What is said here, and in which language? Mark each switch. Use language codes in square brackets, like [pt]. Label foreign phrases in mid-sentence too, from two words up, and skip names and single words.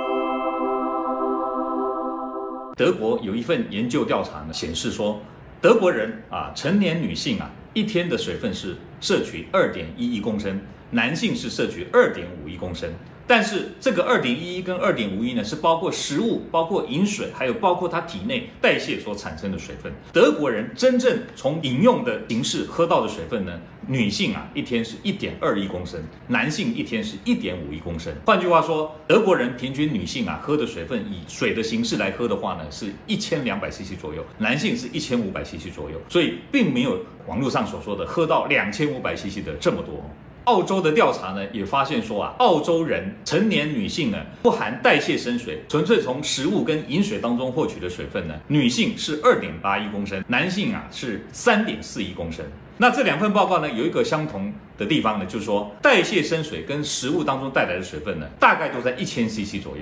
[zh] 德國有一份研究調查呢，顯示說，德國人成年女性一天的水分是攝取2.11公升，男性是攝取2.51公升。但是這個2.11跟2.51呢，是包括食物、包括飲水，還有包括他體內代謝所產生的水分。德國人真正從飲用的形式喝到的水分呢，女性一天是1.21公升，男性一天是1.51公升。換句話說，德國人平均女性喝的水分以水的形式來喝的話呢，是1200cc 左右，男性是1500cc 左右，所以並沒有網絡上所說的喝到2500cc 的這麼多。澳洲的調查呢，也發現說澳洲人成年女性呢，不含代謝生水，純粹從食物跟飲水當中獲取的水分呢，女性是2.81公升，男性是3.41公升。那這2份報告呢，有一個相同的地方呢，就是說代謝生水跟食物當中帶來的水分呢，大概都在1000cc 左右。